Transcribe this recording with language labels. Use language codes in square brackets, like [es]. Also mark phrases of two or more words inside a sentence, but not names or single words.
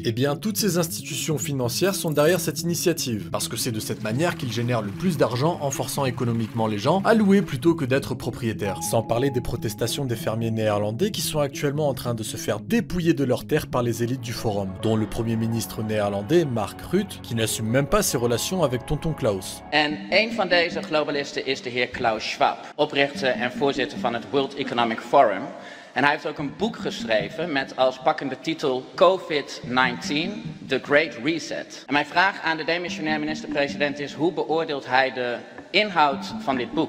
[fr] Eh bien, toutes ces institutions financières sont derrière cette initiative, parce que c'est de cette manière qu'ils génèrent le plus d'argent en forçant économiquement les gens à louer plutôt que d'être propriétaires. Sans parler des protestations des fermiers néerlandais qui sont actuellement en train de se faire dépouiller de leurs terres par les élites du forum, dont le premier ministre néerlandais, Mark Rutte, qui n'assume même pas ses relations avec tonton Klaus. [nl] Een van deze globalisten is de heer Klaus Schwab, oprichter en voorzitter van het World Economic Forum. En hij heeft ook een boek geschreven met als pakkende titel COVID-19, The Great Reset. En mijn vraag aan de demissionair minister-president is: hoe beoordeelt hij de inhoud van dit boek?